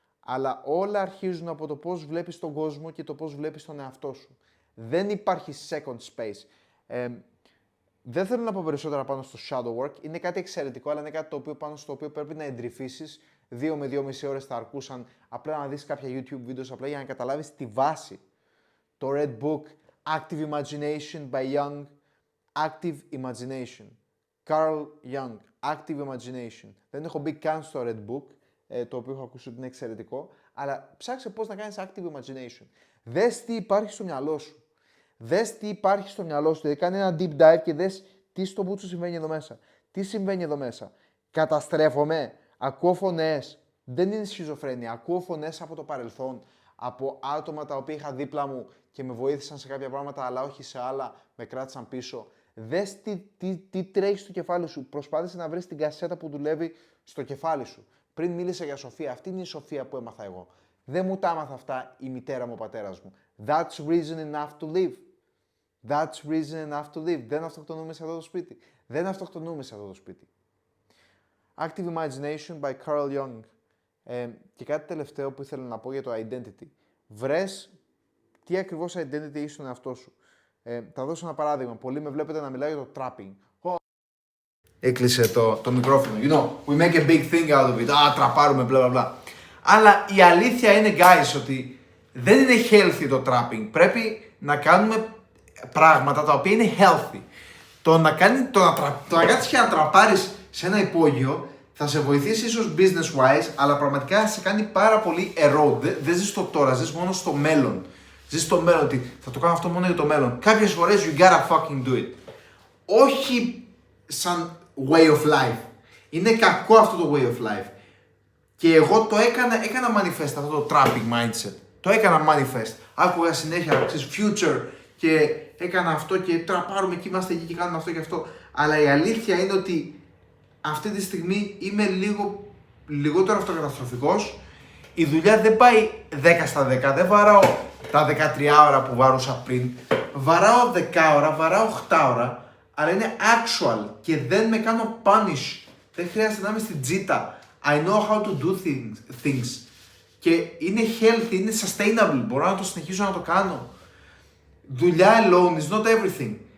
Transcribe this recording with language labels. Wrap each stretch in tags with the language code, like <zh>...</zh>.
<el>Αλλά όλα αρχίζουν από το πώς βλέπεις τον κόσμο και το πώς βλέπεις τον εαυτό σου. Δεν υπάρχει second space. Δεν θέλω να πω περισσότερα πάνω στο shadow work. Είναι κάτι εξαιρετικό, αλλά είναι κάτι πάνω στο οποίο πρέπει να εντρυφήσεις. 2 με 2,5 ώρες θα αρκούσαν απλά να δεις κάποια YouTube videos, απλά για να καταλάβεις τη βάση.</el> <en>Το Red Book, Active Imagination by Jung, Active Imagination. Carl Jung, Active Imagination.</en> <el>Δεν έχω μπει καν στο Red Book, το οποίο έχω ακούσει ότι είναι εξαιρετικό, αλλά ψάξε πώς να κάνεις Active Imagination. Δες τι υπάρχει στο μυαλό σου. Δες τι υπάρχει στο μυαλό σου, δηλαδή κάνε ένα deep dive και δες τι στο μπούτσο συμβαίνει εδώ μέσα. Τι συμβαίνει εδώ μέσα. Καταστρέφομαι, ακούω φωνές, δεν είναι σχιζοφρένεια, ακούω φωνές από το παρελθόν, από άτομα τα οποία είχα δίπλα μου και με βοήθησαν σε κάποια πράγματα, αλλά όχι σε άλλα, με κράτησαν πίσω. Δες τι τρέχει στο κεφάλι σου, προσπάθησε να βρεις την κασέτα που δουλεύει στο κεφάλι σου. Πριν μίλησα για σοφία, αυτή είναι η σοφία που έμαθα εγώ. Δεν μου τα έμαθα αυτά η μητέρα μου, ο πατέρας μου.</el> <en>That's reason enough to live. That's reason enough to live.</en> <el>Δεν αυτοκτονούμε σε αυτό το σπίτι. Δεν αυτοκτονούμε σε αυτό το σπίτι.</el> <en>Active Imagination by Carl Jung.</en> <el>Και κάτι τελευταίο που ήθελα να πω για το identity. Βρες τι ακριβώς identity είσαι στον εαυτό σου. Θα δώσω ένα παράδειγμα. Πολλοί με βλέπετε να μιλάω για το trapping. Έκλεισε το μικρόφωνο.</el> <en>You know, we make a big thing out of it.</en> <el>Τραπάρουμε,</el> <en>bla bla bla.</en> <el>Αλλά η αλήθεια είναι, guys, ότι δεν είναι healthy το trapping. Πρέπει να κάνουμε πράγματα τα οποία είναι healthy. Το να κάτσεις και να τραπάρεις σε ένα υπόγειο θα σε βοηθήσει ίσως</el> <en>business wise,</en> <el>αλλά πραγματικά θα σε κάνει πάρα πολύ erode. Δεν ζεις το τώρα, ζεις μόνο στο μέλλον. Ζεις στο μέλλον, ότι θα το κάνω αυτό μόνο για το μέλλον. Κάποιες φορές</el> <en>you gotta fucking do it.</en> <el>Όχι σαν</el> <en>way of life.</en> <el>Είναι κακό αυτό το way of life. Και εγώ το έκανα manifest αυτό το trapping mindset. Το έκανα manifest. Άκουγα συνέχεια, ξέρεις, future και έκανα αυτό και τραπάρουμε και είμαστε εκεί και κάνουμε αυτό και αυτό. Αλλά η αλήθεια είναι ότι αυτή τη στιγμή είμαι λιγότερο αυτοκαταστροφικός. Η δουλειά δεν πάει 10 στα 10, δεν βαράω τα 13 ώρα που βαρούσα πριν. Βαράω 10 ώρα, βαράω 8 ώρα, αλλά είναι actual και δεν με κάνω punish. Δεν χρειάζεται να είμαι στην τζίτα.</el> <en>I know how to do things.</en> <el>Και είναι healthy, είναι sustainable, μπορώ να το συνεχίσω να το κάνω. Δουλειά</el> <en>alone is not everything.</en>